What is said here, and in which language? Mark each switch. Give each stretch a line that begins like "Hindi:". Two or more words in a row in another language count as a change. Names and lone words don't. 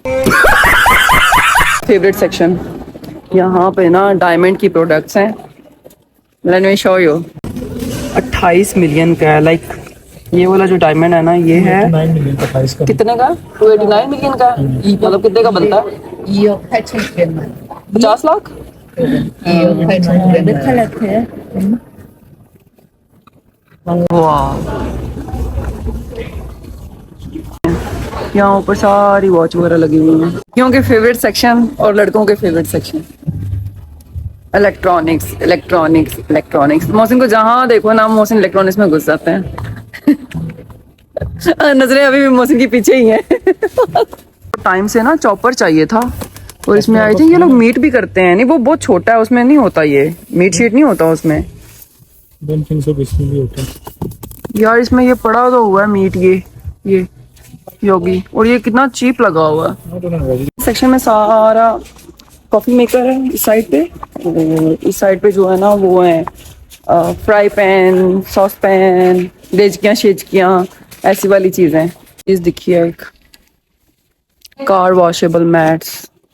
English: favorite section
Hindi: यहाँ पे ना डायमंड की प्रोडक्ट्स हैं।
English: Let me show you.
Hindi: 28 मिलियन का है, लाइक ये वाला जो डायमंड है ना ये है 9 मिलियन का प्राइस का कितने का? 289 मिलियन का है। मतलब कितने का बनता है?
Korean: 2억 8,900만.
Hindi: 50 लाख।
Korean: 2억 8,900 칼라트.
Hindi: वाह, यहाँ ऊपर सारी वॉच वगैरह लगी हुई है। लड़कियों के
English: favorite section
Hindi: और लड़कों के
English: favorite section electronics electronics electronics.
Hindi: मोहसिन को जहाँ देखो ना मोहसिन इलेक्ट्रॉनिक्स में घुस जाते हैं। नजरें अभी भी मोहसिन के पीछे ही हैं। टाइम से ना चॉपर चाहिए था और इसमें
English: I think
Hindi: ये लोग मीट भी करते हैं। नहीं वो बहुत छोटा है, उसमें नहीं होता, ये मीट शीट नहीं होता उसमें।
English: don't think so
Hindi: इसमें भी होता है यार इसमें ये पड़ा तो हुआ है मीट, ये योगी, और ये कितना चीप लगा हुआ है।
English: I don't know what
Hindi: सेक्शन में सारा
English: coffee maker
Hindi: है इस साइड पे, और इस साइड पे जो है ना वो है
English: fry pan, sauce pan,
Hindi: डेजकियाँ शेजकियाँ, ऐसी वाली चीजें। चीज दिखी है एक
English: car washable mats.